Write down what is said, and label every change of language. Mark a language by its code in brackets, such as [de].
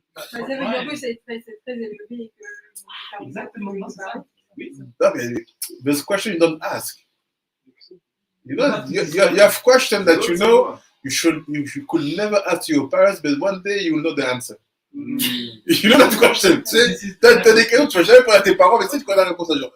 [fr] Ça veut dire que c'est très élevé et que... Exactement, ça. Oui. [en] No, there's question you don't ask. You know, you have questions that you know you could never ask to your parents, but one day you will know the answer. You know that question. [fr] Tu as des questions que tu ne vas jamais poser à tes parents, mais tu sais, tu connais la réponse à jour.